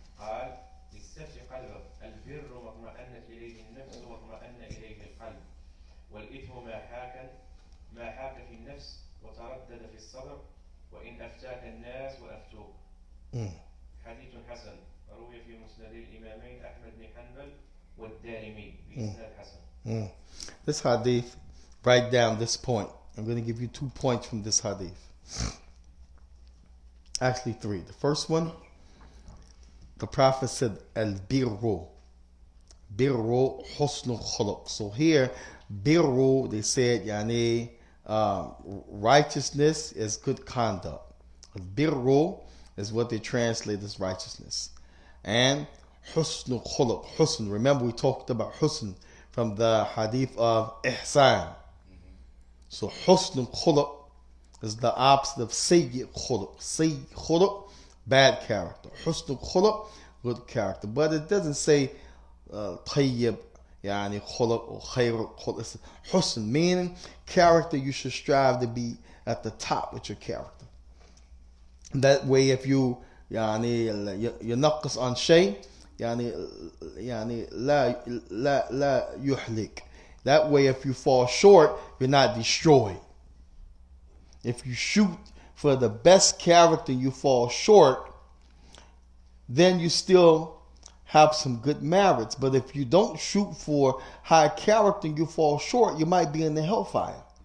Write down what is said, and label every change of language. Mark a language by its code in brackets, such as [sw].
[ar] قال استفتح قلبك، البر ما اطمأنت إليه النفس واطمأن إليه القلب، والإثم ما حاك في النفس وتردد في الصدر وإن أفتاك الناس وأفتوك. حديث حسن روي في مسند الإمامين أحمد بن حنبل والدارمي بإسناد حسن. [en] This hadith, write down this point. I'm going to give you 2 points from this hadith. Actually 3. The first one, the Prophet said, Al-birru. Birru husnul khuluq. So here, birru, they said, yani, righteousness is good conduct. Birru is what they translate as righteousness. And husnul khuluq. Husn, remember we talked about husn from the hadith of ihsan. So husnul khuluq is the opposite of sayyi khuluq. Sayyi khuluq, bad character. Husnul khuluq, good character. But it doesn't say tayyib, yani khuluq or khayr khuluq. It's husn, meaning character you should strive to be at the top with your character. That way, if you [ar] يعني ينقص عن شيء يعني لا يهلك. [en] That way, if you fall short, you're not destroyed. If you shoot for the best character, you fall short, then you still have some good merits. But if you don't shoot for high character and you fall short, you might be in the hellfire.